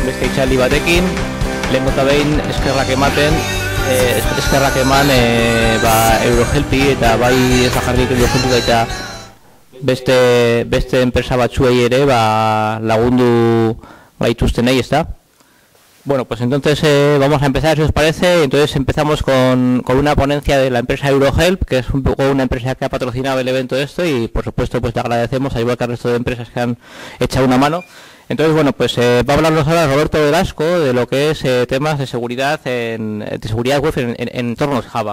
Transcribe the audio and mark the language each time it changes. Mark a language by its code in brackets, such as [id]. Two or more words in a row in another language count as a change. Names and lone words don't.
[eu] Itxaldi batekin, lehenko eta behin eskerrak ematen, eskerrak eman Eurohelpi eta bai ez bakarrik Eurohelpi eta beste enpresa batzuei ere lagundu gaituztenei, ezta? [es] Bueno, pues entonces vamos a empezar, si os parece. Entonces empezamos con una ponencia de la empresa Eurohelp, que es un poco una empresa que ha patrocinado el evento de esto y por supuesto pues te agradecemos, al igual que al resto de empresas que han echado una mano. Entonces, bueno, pues va a hablarnos ahora Roberto Velasco de lo que es temas de seguridad web en entornos Java.